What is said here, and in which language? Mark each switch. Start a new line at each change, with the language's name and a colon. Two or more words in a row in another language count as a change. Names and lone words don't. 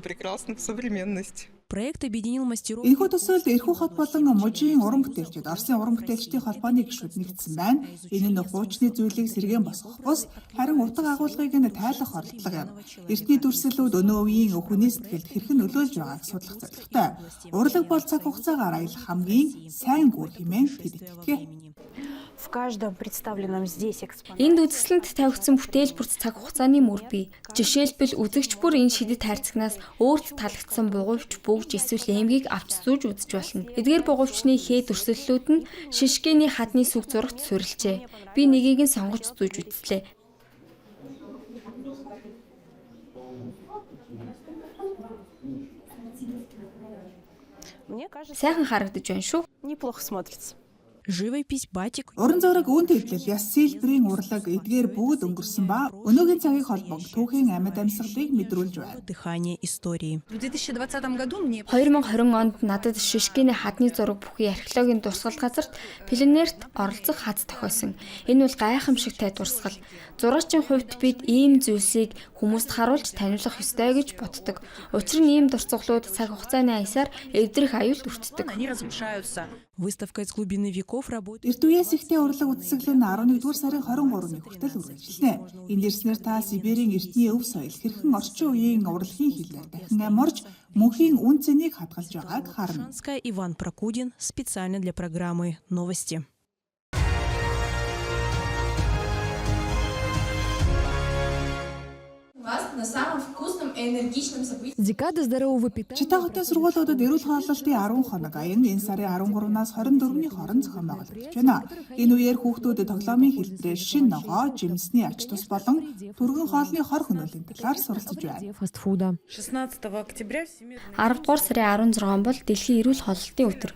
Mongolian: Энэхүү төсөөлд эрхүү хот болон мужийн уран бүтээлчид Оросын уран бүтээлчдийн холбооны гишүүд нэгдсэн байна. Энэ нь хуучны зүйлийг сэргээн босгох бус харин утга агуулгыг нь тайлах оролдлого юм. Эртний дүрслэлүүд өнөө үеийн хүний сэтгэлд хэрхэн нөлөөлж байгааг судлах зорилготой. Урлаг бол цаг хугацаагаар аялах хамгийн сайн гүр хэмээн тэд итгэдэг.
Russian: В каждом представленном здесь экспонате
Mongolian: Энд үзэсгэлэнт тавигдсан бүтээл бүрт цаг хугацааны мөр бий. Жишээлбэл үзэгч бүр энэ шидэт хайрцагнаас өөрт таалагдсан бугуйвч, бүгж эсвэл эмгийг авч зүүж үзэж болно. Эдгээр бугуйвчны хээ дүрслэлүүд нь шишгээний хадны сүг зурагт суурилжээ. Би нэгийг нь сонгож зүүж үзлээ.
Russian: мне кажется,
Mongolian: Сайхан харагдаж байна шүү.
Russian: неплохо смотрится. Живопись, батик.
Mongolian: Уран зураг, үн тэглэл, яс сэлбэрийн урлаг эдгээр бүгд өнгөрсөн ба өнөөгийн цагийг холбог түүхийн амьд амьсгалыг мэдрүүлж байна.
Russian: Дыхание истории. В 2020 году мне
Mongolian: 2020 онд надад шишгээний хадны зураг бүхий археологийн дурсгал газарт пленерт оролцох хаз тохиосон. Энэ бол гайхамшигтай дурсгал. Зураачийн хувьд бид ийм зүйлсийг хүмүүст харуулж таниулах ёстой гэж боддог. Учир нь ийм дурсгалууд цаг хугацааны аясаар эвдрэх аюулт өртдөг.
Russian: они разрушаются. Выставка из глубины веков работает.
Mongolian: Эрт үеэс ихтэй урлаг үзэсгэлэн 11-р сарын 23-ны хүртэл үргэлжилнэ. Энд ирснээр та Сибирийн эртний өв соёл хэрхэн орчин үеийн урлагийн хилээр дахин амарч мөнхийн үн цэнийг хадгалж байгааг харна.
Russian: Шанская Иван Прокудин специально для программы «Новости». На самом вкусном и энергичном событии. Декада здорового питания.
Mongolian: Чита хотын сургуулиудад эрүүл хооллолтын 10 хоног аян энэ сарын 13-наас 24-ний хооронд зохион байгуулагдаж байна. Энэ үеэр хүүхдүүд тоглоомын хэлбэрээр шин ногоо, жимсний ач тус болон түргэн хоолны хор хөнөөлийн талаар суралцж байна.
Russian: Фастфуда. 16 октября
Mongolian: 10 дугаар сарын 16 бол дэлхийн эрүүл хооллолтын өдөр.